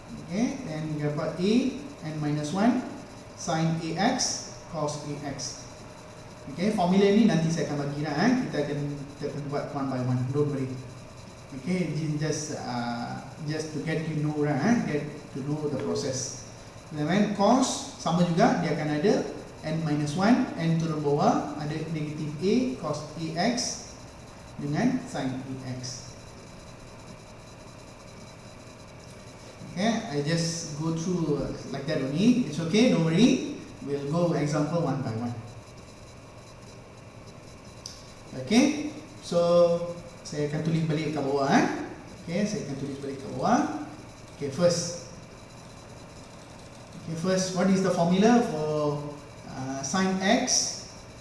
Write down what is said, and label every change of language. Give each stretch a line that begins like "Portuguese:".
English: Okay, and you
Malay: dapat
English: a n minus 1 sin ax cos ax.
Malay: Okay, formula ni nanti saya akan bagi dah, kita akan buat
English: one by one, don't worry. Okay, just to get you know get to know the process.
Malay: Then cos sama juga, dia akan ada n minus 1, n turun bawah, ada negative a cos ax dengan sin ax.
English: Okay, I just go through like that only. It's okay, don't worry. We'll go example one by one.
Malay: Okay, so saya akan tulis balik ke bawah.
English: Okay,
Malay: saya akan tulis balik ke bawah.
English: Okay, first, what is the formula for sin x?